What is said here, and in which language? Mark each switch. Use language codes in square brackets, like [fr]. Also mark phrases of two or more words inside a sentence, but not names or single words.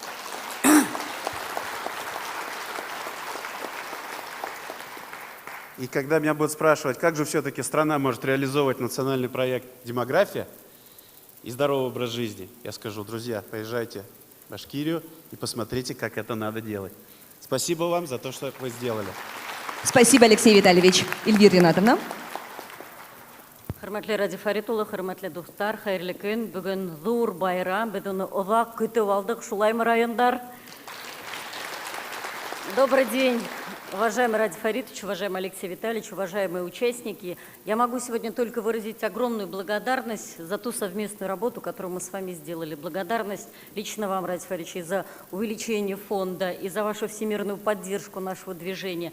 [ru] И когда меня будут спрашивать, как же все-таки страна может реализовывать национальный проект «Демография» и здоровый образ жизни, я скажу, друзья, поезжайте в Башкирию и посмотрите, как это надо делать. Спасибо вам за то, что вы сделали. Спасибо, Алексей Витальевич. Эльвира Ринатовна. [tt] Хөрмәтле Ради Фаритулы, хөрмәтле дуслар, хәерле көн. Бүген зур байрам, без уны озак көтеп алдык, шулаймы райондар? [ru] Добрый день, уважаемый Ради Фаритович, уважаемый Алексей Витальевич, уважаемые участники. Я могу сегодня только выразить огромную благодарность за ту совместную работу, которую мы с вами сделали. Благодарность лично вам, Ради Фаритович, и за увеличение фонда, и за вашу всемирную поддержку нашего движения.